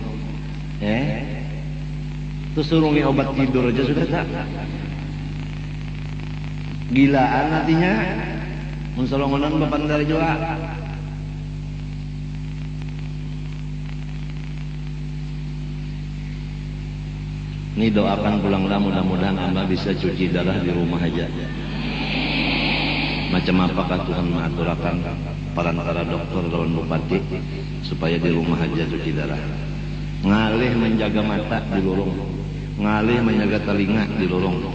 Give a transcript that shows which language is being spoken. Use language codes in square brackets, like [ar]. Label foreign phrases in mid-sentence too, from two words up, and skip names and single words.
[id] Terus suruh obat tidur aja sudah tak. [bjn] Gilaan nantinya, mun serongonan bapander juga. [id] Ini doakan pulanglah mudah-mudahan Amba bisa cuci darah di rumah aja. Macam apakah Tuhan mengaturakan para dokter lawan bupati supaya di rumah aja cuci darah. [bjn] Ngalih menjaga mata di lorong, ngalih menjaga telinga di lorong.